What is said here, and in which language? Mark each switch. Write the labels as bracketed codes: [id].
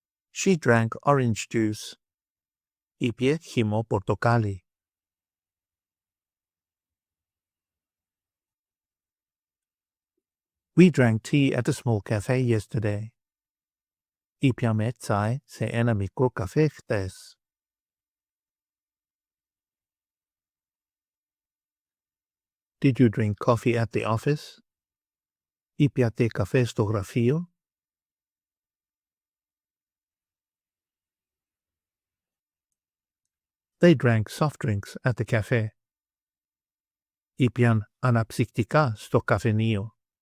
[en] She drank orange juice. [el] Ήπιε χυμό πορτοκάλι. [en] We drank tea at a small cafe yesterday. [el] Ήπιαμε τσάι σε ένα μικρό καφέ χτες. [en] Did you drink coffee at the office? [el] Ήπιατε καφέ στο γραφείο? [en] They drank soft drinks at the cafe. [el] Ήπιαν αναψυκτικά στο καφενείο.